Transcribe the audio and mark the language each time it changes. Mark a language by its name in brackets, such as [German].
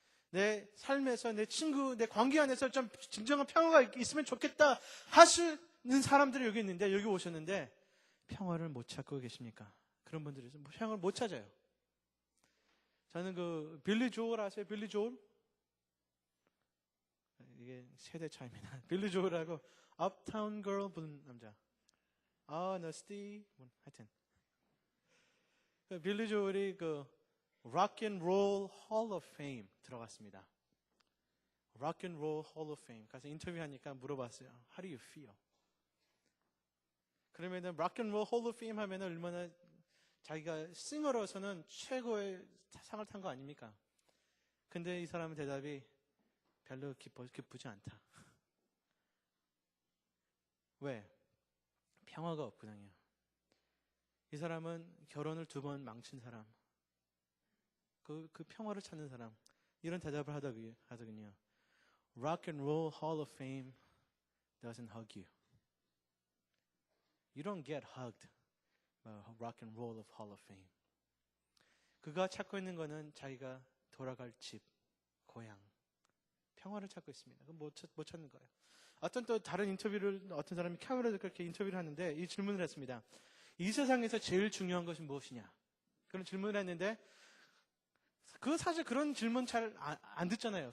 [Korean] 내 삶에서, 내 친구, 내 관계 안에서 좀 진정한 평화가 있으면 좋겠다 하시는 사람들이 여기 있는데, 여기 오셨는데 평화를 못 찾고 계십니까? 그런 분들이 있어요. 평화를 못 찾아요. 저는 빌리 조엘 아세요? 빌리 조엘? 이게 세대 차이입니다. 빌리 조엘하고 업타운 걸 분 남자. 너스티 하여튼 빌리 조엘이 Rock and Roll Hall of Fame 들어갔습니다. [English] Rock and Roll Hall of Fame. [Korean] 가서 인터뷰하니까 물어봤어요. [English] How do you feel? [Korean] 그러면은 Rock and Roll Hall of Fame 하면은 얼마나 자기가 싱어로서는 최고의 상을 탄 거 아닙니까? 근데 이 사람의 대답이 별로 기쁘지 않다. 왜? 평화가 없거든요. 이 사람은 결혼을 2번 망친 사람. 그 평화를 찾는 사람. 이런 대답을 하더군요. [English] Rock and Roll Hall of Fame doesn't hug you. You don't get hugged by Rock and Roll of Hall of Fame. [Korean] 그가 찾고 있는 거는 자기가 돌아갈 집, 고향, 평화를 찾고 있습니다. 그건 못 찾는 거예요. 또 다른 인터뷰를 어떤 사람이 카메라에서 그렇게 인터뷰를 하는데 이 질문을 했습니다. 이 세상에서 제일 중요한 것은 무엇이냐? 그런 질문을 했는데 사실 그런 질문 잘 안 듣잖아요.